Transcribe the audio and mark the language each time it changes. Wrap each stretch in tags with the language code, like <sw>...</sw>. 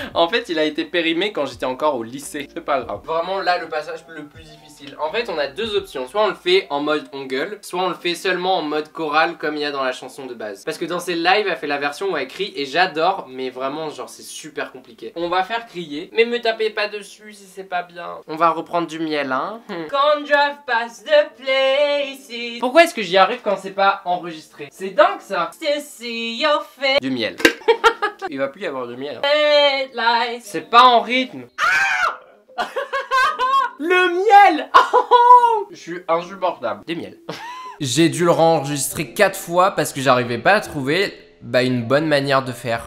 <fr>En fait, il a été périmé quand j'étais encore au lycée. C'est pas grave. Vraiment, là, le passage le plus difficile. En fait, on a deux options. Soit on le fait en mode on gueule, soit on le fait seulement en mode choral comme il y a dans la chanson de base. Parce que dans ses lives, elle fait la version où elle crie et j'adore, mais vraiment, genre, c'est super compliqué. On va faire crier, mais me tapez pas dessus si c'est pas bien. On va reprendre du miel, hein.</fr> <en>Can't drive past the places.</en> <fr>Pourquoi est-ce que j'y arrive quand c'est pas enregistré? C'est dingue ça.</fr> <en>Still see your face.</en> <fr>Du miel. Il va plus y avoir de miel. Hein.</fr> <en>Headlights.</en> <fr>C'est pas en rythme. Ah le miel. Je suis insupportable. Des miels. J'ai dû le enregistrer 4 fois parce que j'arrivais pas à trouver une bonne manière de faire.</fr>